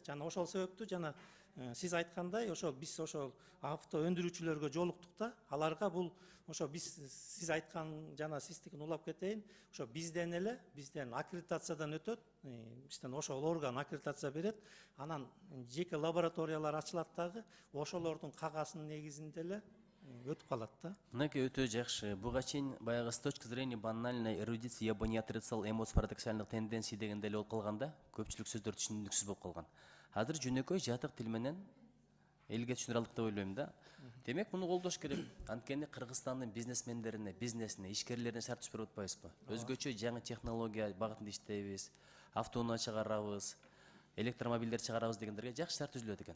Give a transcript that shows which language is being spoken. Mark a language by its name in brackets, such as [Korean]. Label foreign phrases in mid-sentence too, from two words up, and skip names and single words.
[Kyrgyz] Жана ошол себептүү жана сиз айткандай ошол биз ошол авто өндүрүүчүлөргө жолуктук да, аларга бул ошо биз сиз айткан жана сиздикин улап кетейин, ошо бизден аккредитациядан өтөт, бизден ошол орган аккредитация берет, анан жеке лабораториялар ачылат дагы, ошолордун кагазынын негизинде эле өтүп калат да. Мынакей өтө жакшы. Буга чейин баягы [Russian] с точки зрения банальной эрудиции я бы не отрицал эмоций парадоксальных тенденций [Kyrgyz] дегенде эле болуп калганда, көпчүлүк сөздөр түшүнүксүз болуп калган. Азыр жөнөкөй жатык тил менен элге түшүнүрө алдык деп ойлойм да. Демек муну колдош керек. Анткени Кыргызстандын бизнесмендерине, бизнесине, ишкерлерине шарт түшүп берип атпайбызбы? Өзгөчө жаңы технология багытында иштейбиз, автоунаа чыгарабыз, электромобилдер чыгарабыз дегендерге жакшы шарт түзүлөт экен.